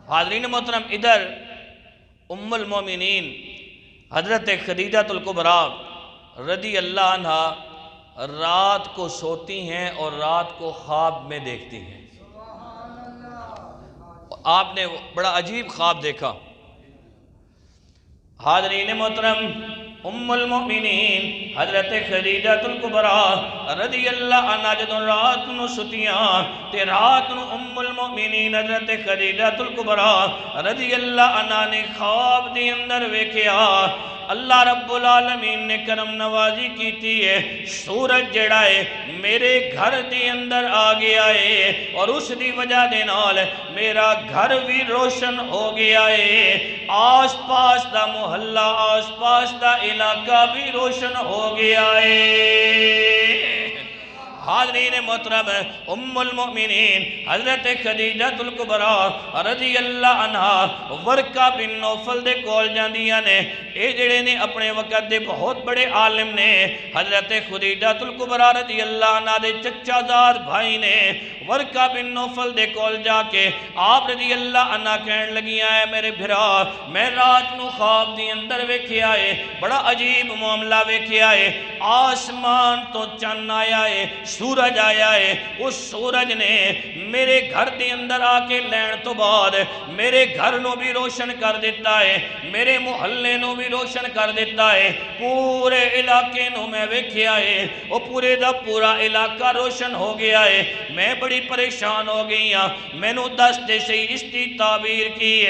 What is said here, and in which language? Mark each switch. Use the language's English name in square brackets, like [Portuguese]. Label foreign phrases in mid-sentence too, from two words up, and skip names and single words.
[Urdu] حاضرین محترم، ادھر ام المومنین حضرت خدیجہ الکبریٰ رضی اللہ عنہ رات کو سوتی ہیں اور رات کو خواب میں دیکھتی ہیں۔ آپ نے بڑا عجیب خواب دیکھا۔ [Punjabi] حاضرین محترم، ام المؤمنین حضرت خدیجہ الکبریٰ رضی اللہ عنہ جدوں رات نو ستیاں تے رات نو ام المؤمنین حضرت خدیجہ الکبریٰ رضی اللہ عنہ نے خواب دی اندر ویکھیا، اللہ رب العالمین نے کرم نوازی کیتی ہے، سورج جڑا ہے میرے گھر دی اندر آ گیا ہے، اور اس دی وجہ دے نال میرا گھر بھی روشن ہو گیا ہے، آس پاس دا محلہ، آس پاس دا علاقہ بھی روشن ہو گیا ہے۔ حاضرین محترم، ام المؤمنین حضرت خدیجہ الکبریٰ رضی اللہ عنہ ورقہ بن نوفل دے کول جاندیاں نے، اے جڑے نے اپنے وقت دے بہت بڑے عالم نے، حضرت خدیجہ الکبریٰ رضی اللہ عنہ دے چچا زاد بھائی نے ورقہ بن نوفل دے کول جا کے آپ رضی اللہ عنہ کہن لگیاں ہے، میرے بھرا میں رات نو خواب دی اندر ویکھیا ہے، بڑا عجیب معاملہ ویکھیا ہے، آسمان تو چن آیا ہے، سورج آیا ہے، اس سورج نے میرے گھر دے اندر آ کے لین تو بعد میرے گھر نو بھی روشن کر دیتا ہے، میرے محلے نو بھی روشن کر دیتا ہے، پورے علاقے نو میں ویکھیا ہے، وہ پورے دا پورا علاقہ روشن ہو گیا ہے، میں بڑی پریشان ہو گئی ہاں، میں نو دس دے سے اس کی تعبیر کی ہے۔